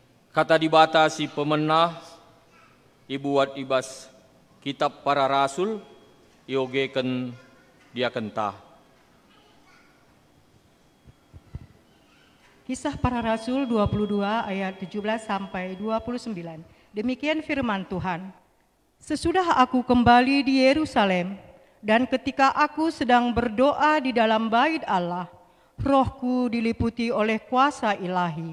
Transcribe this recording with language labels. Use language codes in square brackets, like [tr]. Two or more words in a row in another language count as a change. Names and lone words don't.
[btx] Kata dibatasi pemenah, ibuat ibas [id] kitab para rasul, [btx] iogeken dia kentah. [id] Kisah para Rasul 22 ayat 17 sampai 29. Demikian firman Tuhan. Sesudah aku kembali di Yerusalem, dan ketika aku sedang berdoa di dalam bait Allah, rohku diliputi oleh kuasa ilahi.